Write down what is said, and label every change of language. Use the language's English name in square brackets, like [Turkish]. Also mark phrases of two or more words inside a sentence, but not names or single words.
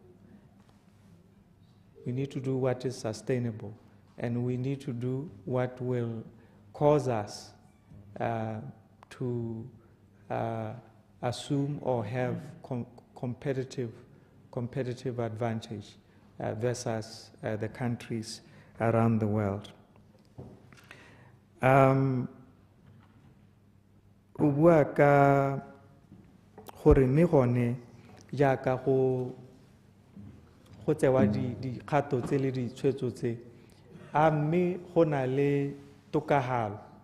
[English] We need to do what is sustainable, and we need to do what will cause us to assume or have competitive advantage versus the countries around the world. [Tswana] O bua ka gore mme gone jaaka go tsewa dikgato tse le ditshwetso tse a mme go na le tokagalo